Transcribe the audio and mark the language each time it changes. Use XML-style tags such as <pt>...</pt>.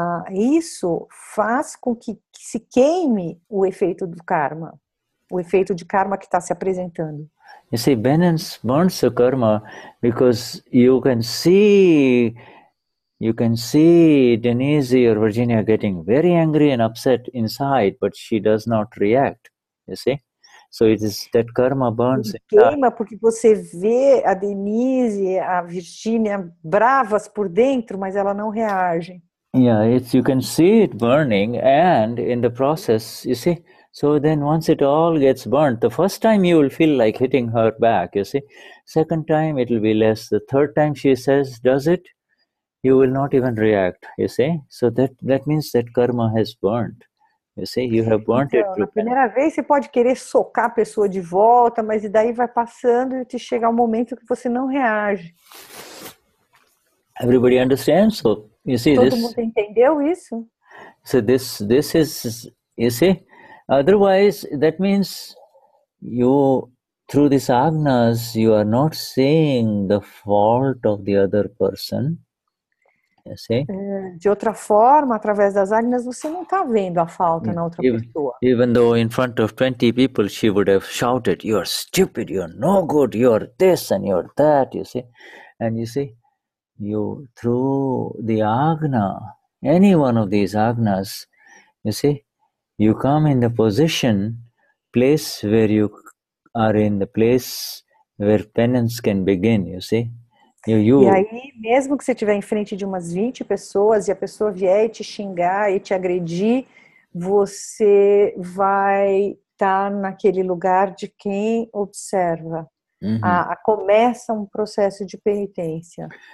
<pt>Isso faz com que se queime o efeito do karma. O efeito de karma que está se apresentando.</pt> <en>You see, penance burns the karma because you can see Denise or Virginia getting very angry and upset inside, but she does not react. You see? So it is that karma burns it.</en> <pt>Queima porque você vê a Denise, a Virginia bravas por dentro, mas ela não reage.</pt> <en>Yeah, you can see it burning, and in the process, you see. So then once it all gets burnt, the first time you will feel like hitting her back, you see. Second time it will be less. The third time she does it, you will not even react, you see. So that means that karma has burnt. You see, you have burnt it.</en> <pt>Na primeira vez você pode querer socar a pessoa de volta, mas daí vai passando e te chega um momento que você não reage.</pt> <en>Everybody understands? So you see,</en> <pt>todo mundo entendeu isso?</pt> <en>So this is, you see. Otherwise, that means you, through these agnas, you are not seeing the fault of the other person. You see?</en> <pt>De outra forma, através das agnas, você não está vendo a falta na outra pessoa.</pt> <en>Even though in front of 20 people, she would have shouted, "You're stupid, you're no good, you're this and you're that," you see. And you see, through the agna, any one of these agnas, you see, you come in the place where you are in the place where penance can begin, you see.</en> <pt>E aí, mesmo que você estiver em frente de umas 20 pessoas e a pessoa vier e te xingar e te agredir, você vai estar naquele lugar de quem observa. Começa um processo de penitência.</pt>